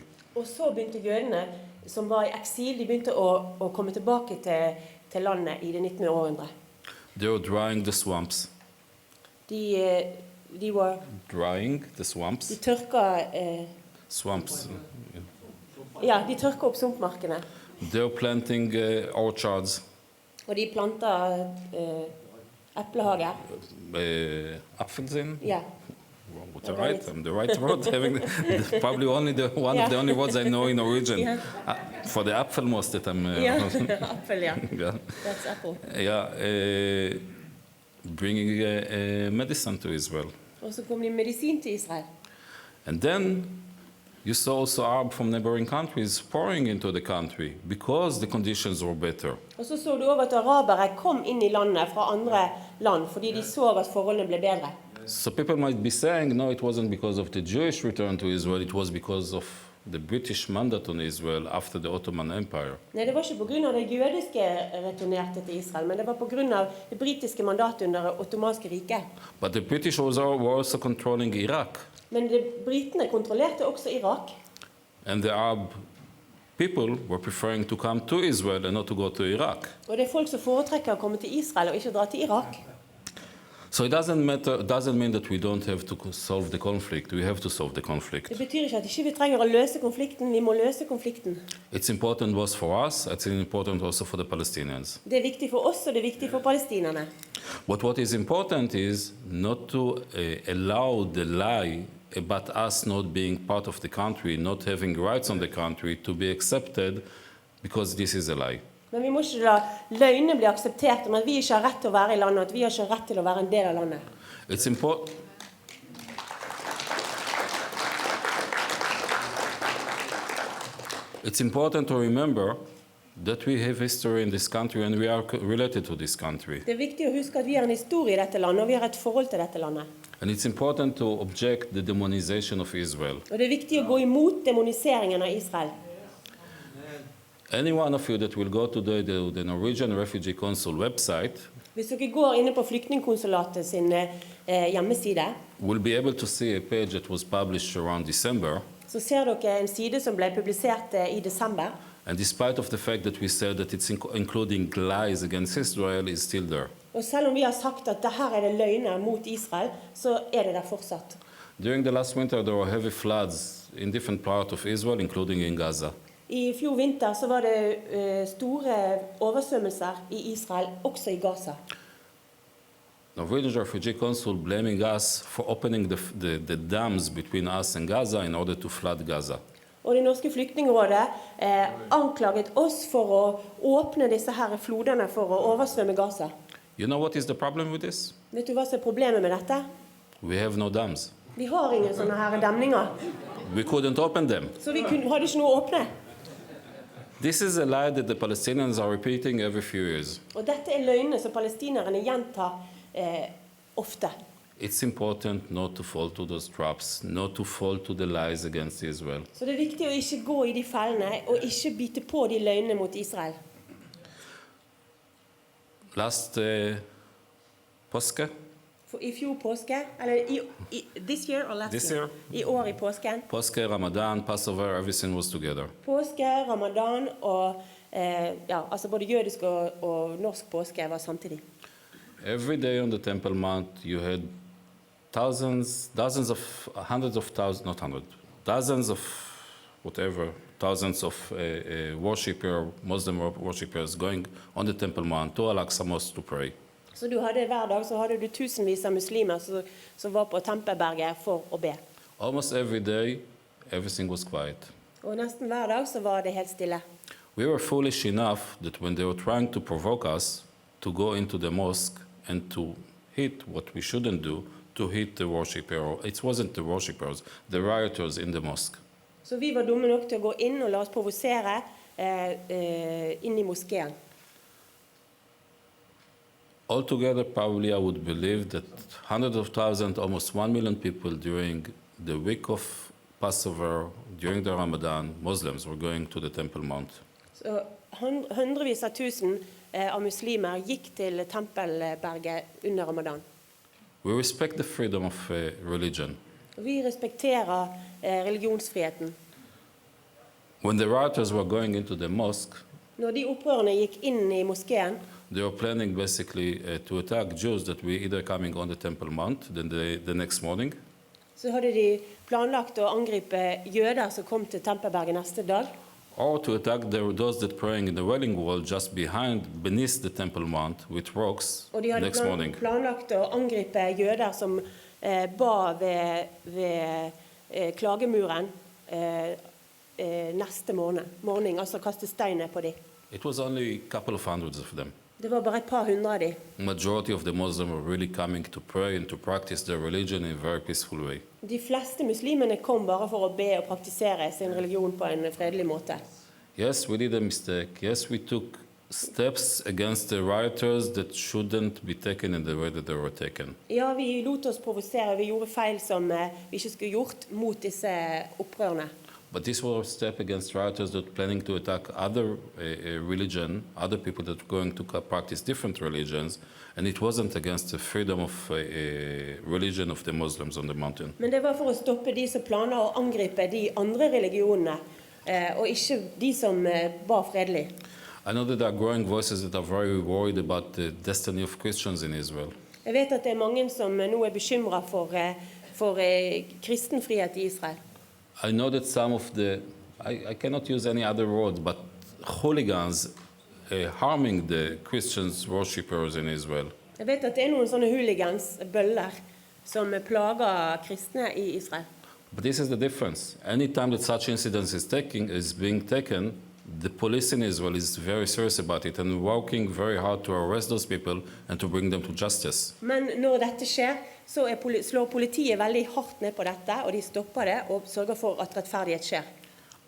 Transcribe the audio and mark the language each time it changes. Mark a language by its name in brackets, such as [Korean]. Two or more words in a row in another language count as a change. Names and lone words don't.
[Norwegian] Og så begynte jødene som var i eksil, de begynte å komme tilbake til landet i det 19. århundre. [English] They were drying the swamps. [Norwegian] De var... [English] Drying the swamps. [Norwegian] De tørka... [English] Swamps. [Norwegian] Ja, de tørka opp sumpmarkene. [English] They were planting orchards. [Norwegian] Og de planta eplehager. Apfelsine? Ja. [English] With the right, the right word. Probably one of the only words I know in Norwegian. Yeah. For the apfelmost that I'm... [Norwegian] Ja, apfel, ja. [English] yeah. That's apple. Yeah, bringing medicine to Israel. [Norwegian] Og så kom de medisin til Israel. [English] And then you saw also Arab from neighboring countries pouring into the country because the conditions were better. [Norwegian] Og så du også at arabere kom inn i landet fra andre land, fordi de så at forholdene ble bedre. [English] So people might be saying, no, it wasn't because of the Jewish return to Israel, it was because of the British mandate on Israel after the Ottoman Empire. [Norwegian] Nei, det var ikke på grunn av det jødiske returnerte til Israel, men det var på grunn av det britiske mandatet under det ottomanske riket. [English] But the British were also controlling Iraq. [Norwegian] Men britene kontrollerte også Irak. [English] And the Arab people were preferring to come to Israel and not to go to Iraq. [Norwegian] Og det er folk som foretrekker å komme til Israel og ikke dra til Irak. [English] So it doesn't mean that we don't have to solve the conflict. We have to solve the conflict. [Norwegian] Det betyr ikke at ikke vi trenger å løse konflikten, vi må løse konflikten. [English] It's important both for us, it's important also for the Palestinians. [Norwegian] Det er viktig for oss, og det er viktig for palestinerne. [English] But what is important is not to allow the lie about us not being part of the country, not having rights on the country, to be accepted because this is a lie. [Norwegian] Men vi må ikke la løgnene bli akseptert om at vi ikke har rett til å være i landet, at vi har ikke rett til å være en del av landet. [English] It's important to remember that we have history in this country and we are related to this country. [Norwegian] Det er viktig å huske at vi har en historie i dette landet, og vi har et forhold til dette landet. [English] And it's important to object the demonization of Israel. [Norwegian] Og det er viktig å gå imot demoniseringen av Israel. [English] Any one of you that will go to the Norwegian Refugee Council website [Norwegian] Hvis dere går inne på flyktningkonsulatet sin hjemmeside, [English] will be able to see a page that was published around December. [Norwegian] så ser dere en side som ble publisert i desember. [English] And despite of the fact that we said that it's including lies against Israel, is still there. [Norwegian] Og selv om vi har sagt at det her er det løgner mot Israel, så er det der fortsatt. [English] During the last winter, there were heavy floods in different parts of Israel, including in Gaza. [Norwegian] I fjor vinter så var det store oversvømmelser i Israel, også i Gaza. [English] Norwegian Refugee Council blaming us for opening the dams between us and Gaza in order to flood Gaza. [Norwegian] Og det norske flyktningrådet anklaget oss for å åpne disse her flodene for å oversvømme Gaza. [English] You know what is the problem with this? [Norwegian] Vet du hva som er problemet med dette? [English] We have no dams. [Norwegian] Vi har ingen sånne her demninger, [English] We couldn't open them. [Norwegian] så vi hadde ikke noe å åpne. [English] This is a lie that the Palestinians are repeating every few years. [Norwegian] Og dette er løgnene som palestinerne gjentar ofte. [English] It's important not to fall to those traps, not to fall to the lies against Israel. [Norwegian] Så det er viktig å ikke gå i de fellene, og ikke bite på de løgnene mot Israel. [English] Last påske, [Norwegian] For i fjor påske, eller [English] this year or last This year? [Norwegian] I år i påsken. Påske, [English] Ramadan, Passover, everything was together. [Norwegian] Påske, ramadan og altså både jødisk og norsk påske var samtidig. [English] Every day on the Temple Mount, you had thousands of Muslim worshippers going on the Temple Mount to Al-Aqsa Mosque to pray. [Norwegian] Så hver dag så hadde du tusenvis av muslimer som var på Tempelberget for å be. [English] Almost every day, everything was quiet. [Norwegian] Og nesten hver dag så var det helt stille. [English] We were foolish enough that when they were trying to provoke us to go into the mosque and to hit what we shouldn't do, to hit the worshipper. It wasn't the worshippers, the rioters in the mosque. [Norwegian] Så vi var dumme nok til å gå inn og la oss provosere inn i moskeen. [English] Altogether, probably I would believe that hundreds of thousands, almost 1 million people during the week of Passover, during the Ramadan, Muslims were going to the Temple Mount. [Norwegian] Så hundrevis av tusen av muslimer gikk til Tempelberget under Ramadan. [English] We respect the freedom of religion. [Norwegian] Vi respekterer religionsfriheten. [English] When the rioters were going into the mosque, [Norwegian] Når de opprørerne gikk inn i moskeen, [English] they were planning basically to attack Jews that were either coming on the Temple Mount the next morning, [Norwegian] så hadde de planlagt å angripe jøder som kom til Tempelberget neste dag, [English] or to attack those that praying in the Wailing Wall just beneath the Temple Mount with rocks [Norwegian] og de hadde [English] next morning. [Norwegian] planlagt å angripe jøder som ba ved klagemuren neste morgen, altså kaste stein ned på dem. [English] It was only a couple of hundreds of them. [Norwegian] Det var bare et par hundre av dem. [English] Majority of the Muslims were really coming to pray and to practice their religion in a very peaceful way. [Norwegian] De fleste muslimene kom bare for å be og praktisere sin religion på en fredelig måte. [English] Yes, we did a mistake. Yes, we took steps against the rioters that shouldn't be taken in the way that they were taken. [Norwegian] Ja, vi lot oss provosere, vi gjorde feil som vi ikke skulle gjort mot disse opprørene. [English] But this was a step against rioters that planning to attack other religion, other people that were going to practice different religions, and it wasn't against the freedom of religion of the Muslims on the mountain. [Norwegian] Men det var for å stoppe de som planer å angripe de andre religionene, og ikke de som var fredelig. [English] I know that there are growing voices that are very worried about the destiny of Christians in Israel. [Norwegian] Jeg vet at det er mange som nå er bekymret for kristen frihet i Israel. [English] I know that some of I cannot use any other word, but hooligans harming the Christians worshippers in Israel. [Norwegian] Jeg vet at det er noen sånne hooligans, bøller, som plager kristne i Israel. [English] But this is the difference. Any time that such incidents is being taken, the police in Israel is very serious about it and working very hard to arrest those people and to bring them to justice. [Norwegian] Men når dette skjer, så slår politiet veldig hardt ned på dette, og de stopper det og sørger for at rettferdighet skjer.